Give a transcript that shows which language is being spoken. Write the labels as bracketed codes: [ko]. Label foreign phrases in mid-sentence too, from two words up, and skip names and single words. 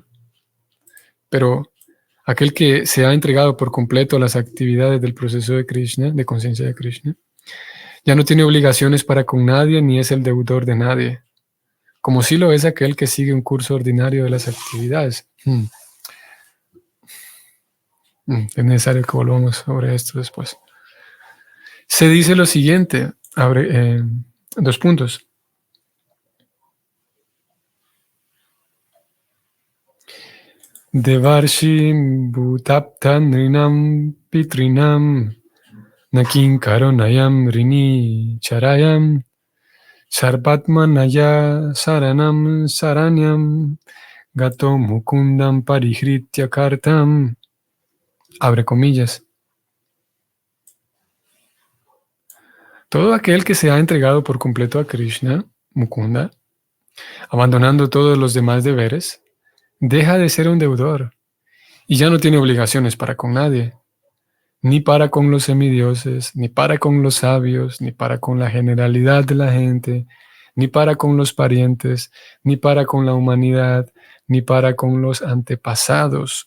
[es] Pero aquel que se ha entregado por completo a las actividades del proceso de Krishna, de conciencia de Krishna, ya no tiene obligaciones para con nadie ni es el deudor de nadie, como sí lo es aquel que sigue un curso ordinario de las actividades. Es necesario que volvamos sobre esto después. Se dice lo siguiente, abre 2 puntos. [sa] Devarshim bhutaptan nrinam pitrinam nakin karonayam rini charayam sarvatmanaya saranam saranyam gato mukundam parihritya kartam. [es] Abre comillas. Todo aquel que se ha entregado por completo a Krishna, Mukunda, abandonando todos los demás deberes, deja de ser un deudor y ya no tiene obligaciones para con nadie, ni para con los semidioses, ni para con los sabios, ni para con la generalidad de la gente, ni para con los parientes, ni para con la humanidad, ni para con los antepasados.